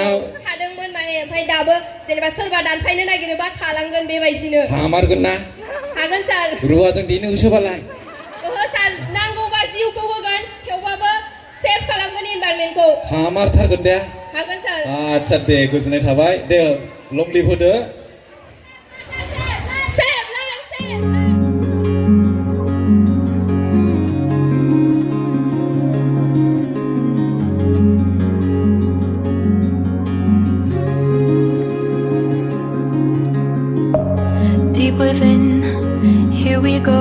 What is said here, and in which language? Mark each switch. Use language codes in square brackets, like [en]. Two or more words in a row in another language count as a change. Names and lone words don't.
[brx] थादोंमोन माने ओमफ्राय दाबो जेनेबा सोरबा दानफायनो नागिरोबा थालांगोन बेबायदिनो हामारगोन ना हागोन सार रुवाजों देनो होसोबालाय ओहो सार नांगौबा जिउखौ होगोन थेवबाबो सेफ खालामगोन इनभाइरनमेन्टखौ हामारथारगोन दे हागोन सार आच्छा दे गोजोननाय थाबाय दे [en] long live [brx] होदो [en] safe life safe Deep within, here we go.